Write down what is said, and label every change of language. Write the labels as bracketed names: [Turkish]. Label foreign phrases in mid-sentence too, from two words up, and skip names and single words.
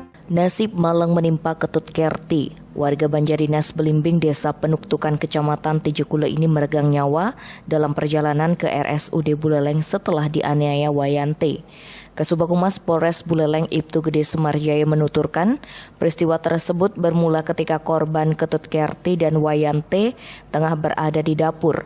[Indonesian] Nasib malang menimpa Ketut Kerti. Warga Banjarinas Belimbing, Desa Penuktukan, Kecamatan Tejekule ini meregang nyawa dalam perjalanan ke RSUD Buleleng setelah dianiaya Wayante. Kasubag Humas Polres Buleleng Ibtu Gede Sumarjaya menuturkan, peristiwa tersebut bermula ketika korban Ketut Kerti dan Wayante tengah berada di dapur.